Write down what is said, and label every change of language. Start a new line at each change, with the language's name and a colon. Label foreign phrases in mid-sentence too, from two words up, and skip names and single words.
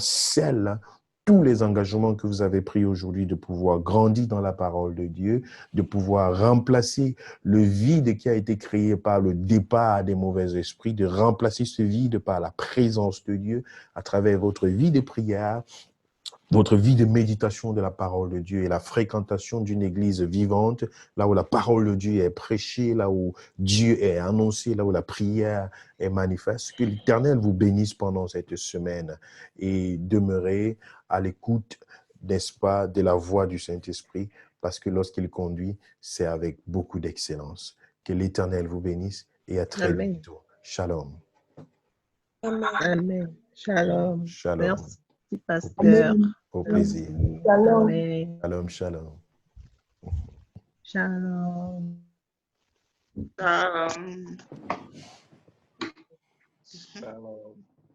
French: scelle tous les engagements que vous avez pris aujourd'hui de pouvoir grandir dans la parole de Dieu, de pouvoir remplacer le vide qui a été créé par le départ des mauvais esprits, de remplacer ce vide par la présence de Dieu à travers votre vie de prière, votre vie de méditation de la parole de Dieu et la fréquentation d'une église vivante, là où la parole de Dieu est prêchée, là où Dieu est annoncé, là où la prière est manifeste. Que l'Éternel vous bénisse pendant cette semaine et demeurez à l'écoute, n'est-ce pas, de la voix du Saint-Esprit, parce que lorsqu'il conduit, c'est avec beaucoup d'excellence. Que l'Éternel vous bénisse et à très Amen. bientôt. Shalom. Amen. Shalom. Shalom. Merci, pasteur. Au plaisir. Amen.
Hebrew: Shalom, shalom.
French: Shalom. Shalom. Shalom.